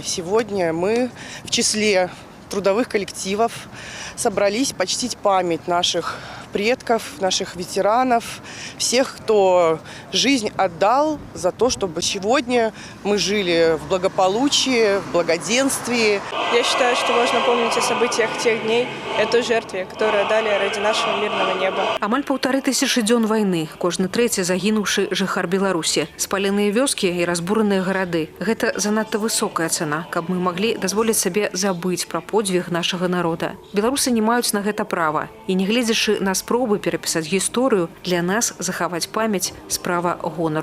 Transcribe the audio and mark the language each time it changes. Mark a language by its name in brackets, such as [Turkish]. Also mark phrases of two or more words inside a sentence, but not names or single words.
[Russian] Сегодня мы в числе трудовых коллективов собрались почтить память наших предков, наших ветеранов, всех, кто жизнь отдал за то, чтобы сегодня мы жили в благополучии, в благоденствии. Я считаю, что важно помнить о событиях тех дней, о той жертве, которую дали ради нашего мирного неба. [Belarusian] Амаль 1500 дзён войны, кожны трэці загінуўшы жыхар Беларусі, спаленыя вёскі і разбураныя гарады. Гэта занадта высокая цана, каб мы маглі дазволіць сабе забыць пра подзвіг нашага народа. Беларусы не маюць на гэта права, і не гледзячы на спробы перапісаць гісторыю, для нас захаваць памяць справа гонару.